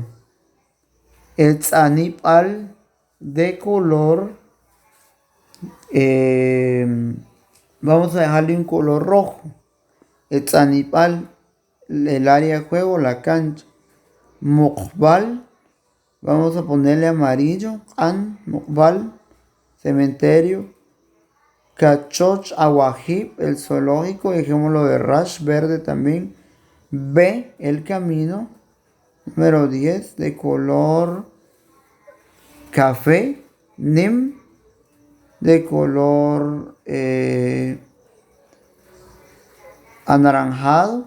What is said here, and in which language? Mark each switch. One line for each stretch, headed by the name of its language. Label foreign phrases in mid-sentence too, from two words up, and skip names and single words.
Spanish: El Tzanipal de color, vamos a dejarle un color rojo. El Tzanipal, el área de juego, la cancha. Mukbal, vamos a ponerle amarillo. Mukbal, cementerio.
Kekchí: Cachoch Awajib,
Spanish: el zoológico, dejémoslo de rash, verde también. B, el camino. Número 10, de color café. Nim, de color anaranjado.